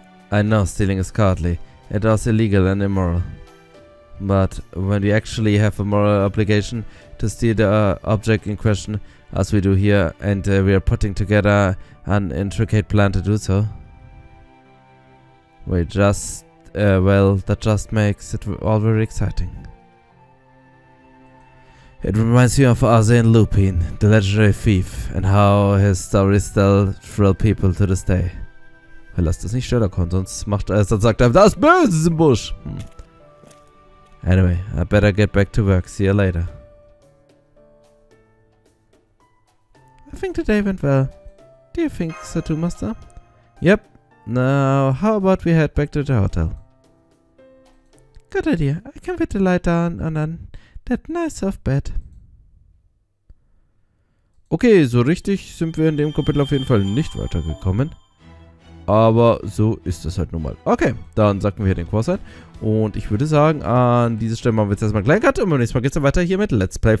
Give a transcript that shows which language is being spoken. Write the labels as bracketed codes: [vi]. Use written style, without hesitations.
[en] I know stealing is cowardly. It is illegal and immoral. But when we actually have a moral obligation to steal the object in question, as we do here, and we are putting together an intricate plan to do so, that just makes it all very exciting. It reminds me of Arsène Lupin, the legendary thief, and how his stories still thrill people to this day. [de] Lasst das nicht Sherlock Holmes, sonst sagt er, das Böse ist im Busch. [en] Anyway, I better get back to work. See you later. I think the day went well. Do you think so too, Master? Yep. Now, how about we head back to the hotel? Good idea. I can fit the light down on that nice soft bed. [de] Okay, so richtig sind wir in dem Kapitel auf jeden Fall nicht weitergekommen. Aber so ist es halt nun mal. Okay, dann sacken wir hier den Kurs ein. Und ich würde sagen, an dieser Stelle machen wir jetzt erstmal einen kleinen Cut. Und beim nächsten Mal geht es dann weiter hier mit Let's Play